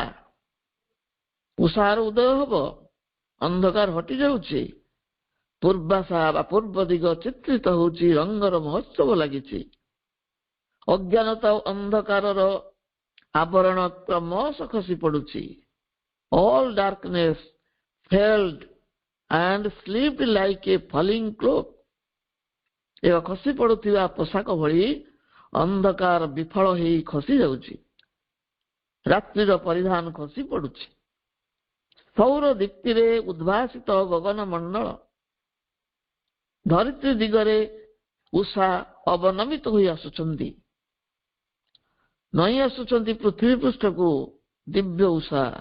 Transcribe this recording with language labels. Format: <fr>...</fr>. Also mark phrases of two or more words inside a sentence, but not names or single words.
<or>ଉଷାର ଉଦୟ ହବ, ଅନ୍ଧକାର ହଟି ଯାଉଛି। ପୂର୍ବାଶା ବା ପୂର୍ବ ଦିଗ ଚିତ୍ରିତ ହେଉଛି, ରଙ୍ଗର ମହୋତ୍ସବ ଲାଗିଛି। ଅଜ୍ଞାନତା ଓ ଅନ୍ଧକାରର ଆବରଣ କ୍ରମଶଃ ଖସି ପଡୁଛି।</or> <en>All darkness fell and slept like a falling cloak.</en> <or>ଏକ ଖସି ପଡୁଥିବା ପୋଷାକ ଭଳି ଅନ୍ଧକାର ବିଫଳ ହେଇ ଖସି ଯାଉଛି। ରାତ୍ରିର ପରିଧାନ ଖସି ପଡୁଛି। ସୌର ଦୀପ୍ତିରେ ଉଦ୍ଭାସିତ ଗଗନ ମଣ୍ଡଳ। ଧରିତ୍ରୀ ଦିଗରେ ଉଷା ଅବନମିତ ହୋଇ ଆସୁଛନ୍ତି, ନଇଁ ଆସୁଛନ୍ତି ପୃଥିବୀ ପୃଷ୍ଠକୁ ଦିବ୍ୟ ଉଷା।</or>